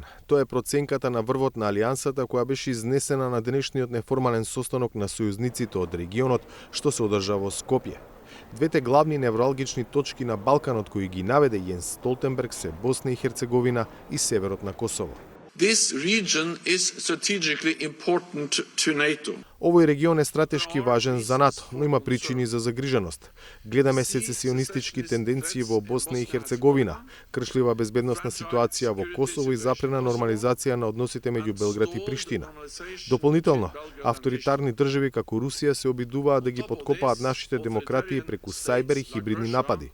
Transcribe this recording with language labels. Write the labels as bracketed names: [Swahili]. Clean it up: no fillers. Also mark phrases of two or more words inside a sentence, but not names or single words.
[Macedonian] Тоа е проценката на врвот на Алијансата која беше изнесена на денешниот неформален состанок на сојузниците од регионот што се одржа во Скопје. Двете главни невралгични точки на Балканот кои ги наведе Јенс Столтенберг се Босна и Херцеговина и северот на Косово. [English] This region is strategically important to NATO. [Macedonian] Овој регион е стратешки важен за НАТО, но има причини за загриженост. Гледаме сецесионистички тенденции во Босна и Херцеговина, кршлива безбедносна ситуација во Косово и запрена нормализација на односите меѓу Белград и Приштина. Дополнително, авторитарни држави како Русија се обидуваат да ги поткопаат нашите демократии преку сајбер и хибридни напади.